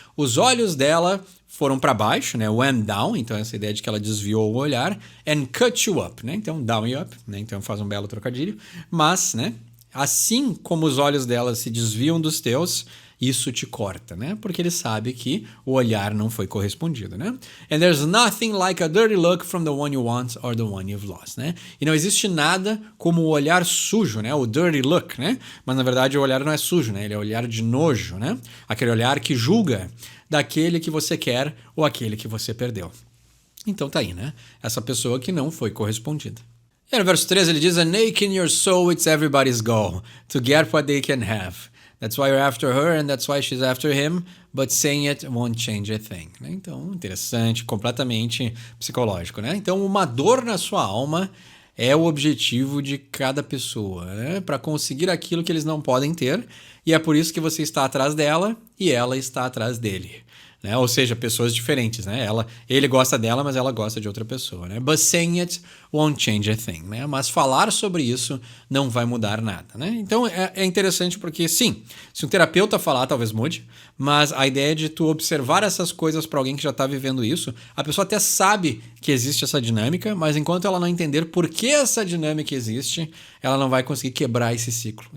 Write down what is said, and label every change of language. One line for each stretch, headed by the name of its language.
Portuguese: Os olhos dela foram para baixo, né?
English: Went down,
Portuguese: então essa ideia de que ela desviou o olhar,
English: and cut you up,
Portuguese: né? Então
English: down you up,
Portuguese: né? Então faz um belo trocadilho, mas, né? Assim como os olhos dela se desviam dos teus, isso te corta, né? Porque ele sabe que o olhar não foi correspondido, né?
English: And there's nothing like a dirty look from the one you want or the one you've lost, né?
Portuguese: E não existe nada como o olhar sujo, né? O dirty look, né? Mas na verdade o olhar não é sujo, né? Ele é o olhar de nojo, né? Aquele olhar que julga daquele que você quer ou aquele que você perdeu. Então tá aí, né? Essa pessoa que não foi correspondida. E no verso 13 ele diz:
English: "And ache in your soul, it's everybody's goal, to get what they can have. That's why you're after her and that's why she's after him, but saying it won't change a thing."
Portuguese: Então, interessante, completamente psicológico, né? Então, uma dor na sua alma é o objetivo de cada pessoa, né? Para conseguir aquilo que eles não podem ter, e é por isso que você está atrás dela e ela está atrás dele. Né? Ou seja, pessoas diferentes, né? Ele gosta dela, mas ela gosta de outra pessoa, né?
English: But saying it won't change a thing, né?
Portuguese: Mas falar sobre isso não vai mudar nada, né? Então é interessante porque, sim, se um terapeuta falar, talvez mude, mas a ideia de tu observar essas coisas para alguém que já está vivendo isso, a pessoa até sabe que existe essa dinâmica, mas enquanto ela não entender por que essa dinâmica existe, ela não vai conseguir quebrar esse ciclo.